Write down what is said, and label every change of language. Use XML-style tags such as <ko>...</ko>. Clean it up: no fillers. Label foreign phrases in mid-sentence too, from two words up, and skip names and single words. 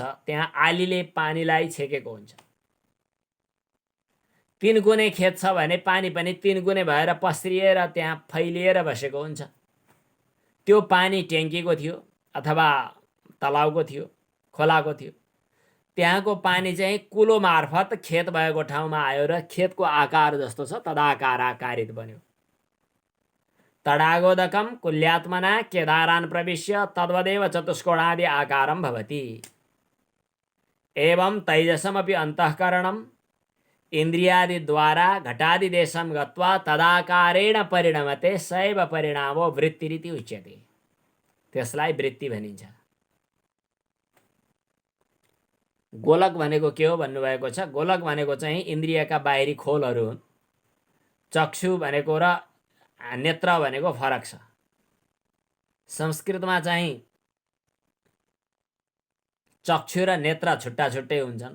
<ne>त्यहाँ आलीले पानीलाई छेकेको हुन्छ। तीन गुणे खेत छ भने पानी पनि तीन गुणे भएर पस्रिएर त्यहाँ फैलिएर बसेको हुन्छ। त्यो पानी ट्याङ्कीको थियो अथवा तलाउको थियो, खोलाको थियो। त्यहाँको पानी चाहिँ कुलो मार्फत खेत भएको ठाउँमा आयो र खेतको आकार जस्तो छ तदाकार आकारित बन्यो।</ne> <sa>तडागोदकं कुल्यात्मना केदारान् प्रविश्य तद्वदेव चतुष्कोणादि आकारं भवति। एवं तैजसमपि अन्तःकरणम् इन्द्रियादिद्वारा घटादिदेशं गत्वा तदाकारेण परिणमते सैव परिणामो वृत्तिरिति उच्यते।</sa> <ne>त्यसलाई वृत्ति भनिन्छ। गोलक भनेको के हो भन्नुभएको छ। गोलक भनेको चाहिँ इन्द्रियका बाहिरी खोलहरू हुन्। चक्षु भनेको र नेत्र भनेको फरक छ। संस्कृतमा चाहिँ चक्षु र नेत्र छुट्टा छुट्टै हुन्छन्।</ne>